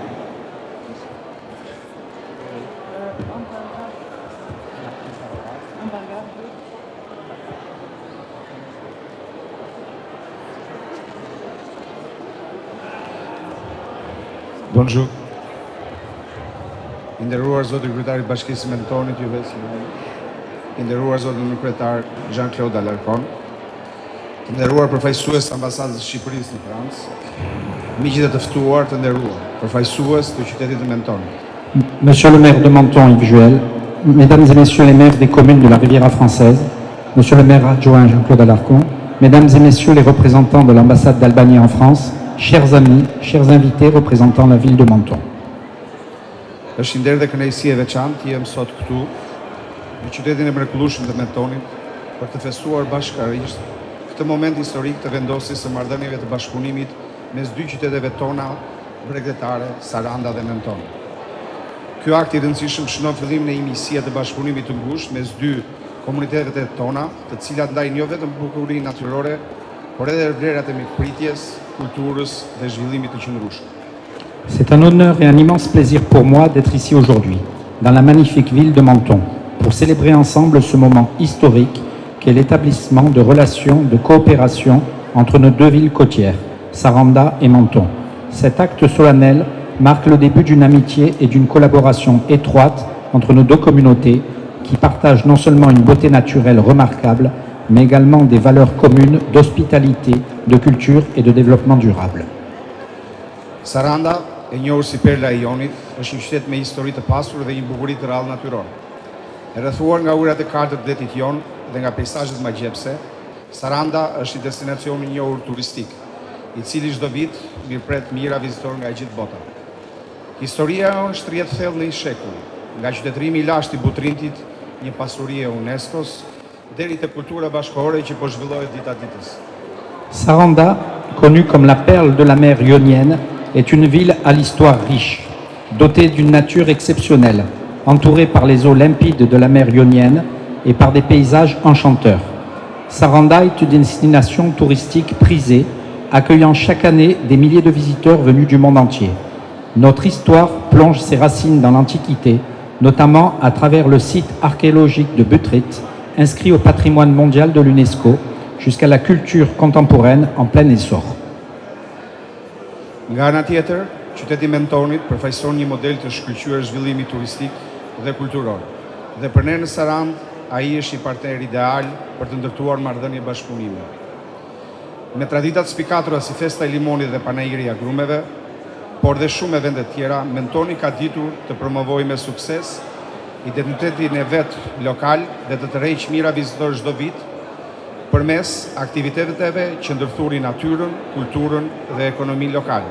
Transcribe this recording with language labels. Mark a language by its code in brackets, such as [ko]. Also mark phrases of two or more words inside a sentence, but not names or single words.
[fr] Bonjour. [sq] Nderuar Zoti Kryetari i Bashkisë së Mentonit, juve si nderuar Zoti Kryetar Jean-Claude Alarcon, nderuar përfaqësues të ambasadës së Shqipërisë në Francë, miqtë e të ftuar të nderuar, përfaqësues të qytetit të Mentonit. [fr] Monsieur le maire de Menton, Yves Juel, Mesdames et Messieurs les maires des communes de la Riviera française, Monsieur le maire adjoint Jean-Claude Alarcon, Mesdames et Messieurs les représentants de l'ambassade d'Albanie en France, chers amis, chers invités représentant la ville de Menton. [sq] Është nder dhe kënaqësi e veçantë jem sot këtu në qytetin e mrekullueshëm të Mentonit për të festuar bashkërisht këtë moment historik të vendosjes së marrëdhënieve të bashkëpunimit mes dy qyteteve tona bregdetare, Saranda dhe Menton. Ky akt i rëndësishëm shënon fillimin e një misie të bashkëpunimit të ngushtë mes dy komunitetet tona, të cilat ndajnë jo vetëm bukurinë natyrore, por edhe vlerat e mikpritjes, kulturës dhe zhvillimit të qëndrueshëm. [fr] C'est un honneur et un immense plaisir pour moi d'être ici aujourd'hui, dans la magnifique ville de Menton, pour célébrer ensemble ce moment historique qu'est l'établissement de relations de coopération entre nos deux villes côtières, Saranda et Menton. Cet acte solennel marque le début d'une amitié et d'une collaboration étroite entre nos deux communautés qui partagent non seulement une beauté naturelle remarquable, mais également des valeurs communes d'hospitalité, de culture et de développement durable. [sq] Saranda, e njohur si Perla e Ionit, është një qytet me histori të pasur dhe një bukuri të rrallë natyrore. E rrethuar nga urat e kaltër të detit jon dhe nga peizazhet magjepse, Saranda është një destinacion i njohur turistik, i cili çdo vit mirëpret mijëra vizitorë nga gjithë bota. Historia e është rrjedh thellë në një shekull, nga qytetërimi i lashtë i Butrintit, një pasuri e UNESCO-s, deri te kultura bashkëkohore që po zhvillohet dita ditës. [fr] Saranda, connue comme la perle de la mer ionienne, est une ville à l'histoire riche, dotée d'une nature exceptionnelle, entourée par les eaux limpides de la mer ionienne et par des paysages enchanteurs. Saranda est une destination touristique prisée, accueillant chaque année des milliers de visiteurs venus du monde entier. Notre histoire plonge ses racines dans l'Antiquité, notamment à travers le site archéologique de Butrit, inscrit au patrimoine mondial de l'UNESCO, jusqu'à la culture contemporaine en plein essor. [sq] Nga ana tjetër, qyteti Mentonit përfaqëson një model të shkëlqyer zhvillimi turistik dhe kulturor. Dhe për ne në Sarandë, ai është një partner ideal për të ndërtuar marrëdhënie bashkëpunimi. Me traditat spikatura si festa e limonit dhe panairi i agrumeve, por dhe shumë e vendet tjera, Mentoni ka ditur të promovojë me sukses identitetin e vetë lokal dhe të tërheqë mira vizitorë çdo vit përmes aktiviteteve që ndërthurin natyrën, kulturën dhe ekonominë lokale.